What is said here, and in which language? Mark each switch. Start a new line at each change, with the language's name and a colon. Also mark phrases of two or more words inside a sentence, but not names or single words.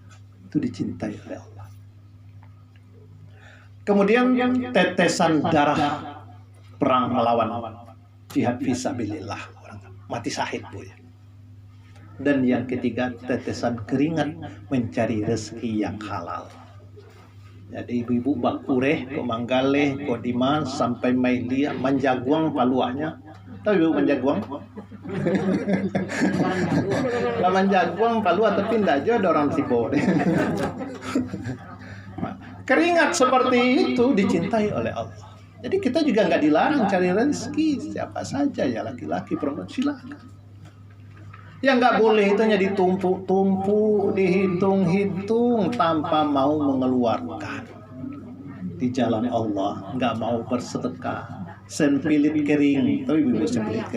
Indonesian: Itu dicintai oleh Allah. Kemudian tetesan darah perang melawan jihad fisabilillah, orang mati syahid Bu ya. Dan yang ketiga tetesan keringat mencari rezeki yang halal. Jadi ibu-ibu bakure,
Minangkabau: kok manggale, kok diman sampai mailia manjaguang paluahnya.
Indonesian: Tahu ibu
Minangkabau: manjaguang? Lah manjaguang palua tapi ndak aja ada orang Sibo.
Indonesian: Keringat seperti itu dicintai oleh Allah. Jadi kita juga nggak dilarang cari rezeki, siapa saja ya, laki-laki, perempuan, silakan. Yang nggak boleh itu hanya ditumpuk-tumpuk, dihitung-hitung tanpa mau mengeluarkan di jalan Allah, nggak mau bersedekah, sempilit kering, tahu ibu sempilit kering,